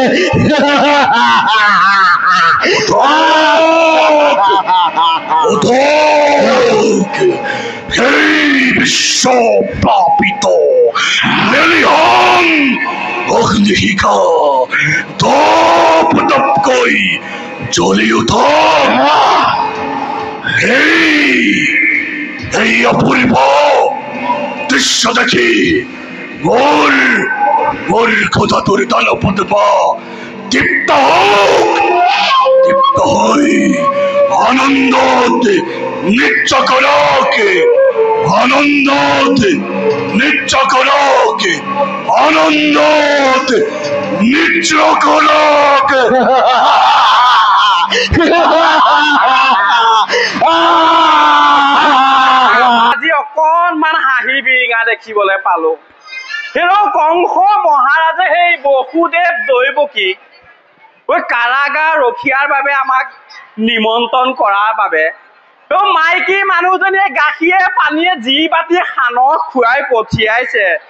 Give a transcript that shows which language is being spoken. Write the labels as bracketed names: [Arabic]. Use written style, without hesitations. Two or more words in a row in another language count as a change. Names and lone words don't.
[Assamese] সেই বিশ্ব প্লাবিত মেলিয়ন অগ্নিশিখা তপতপকৈ জ্বলি উঠক এই অপূর্ব দৃশ্য দেখি মোর খোদা তোর দানপদ্মা দীপ্ত হই আনন্দত নৃত্য করক আনন্দত নৃত্য করক আনন্দত নৃত্য করক আজি অকণমান হাঁহি বিৰিঙা দেখিবলৈ পালো হেৰ কংস মহাৰাজে সেই বসুদেৱ দৈবকীক কাৰাগাৰ ৰখিয়াৰ বাবে আমাক নিমন্ত্ৰণ কৰাৰ বাবে মাইকী মানুহজনীয়ে গাখীৰে পানীয়ে যি বাতি সানক খুৱাই পঠিয়াইছে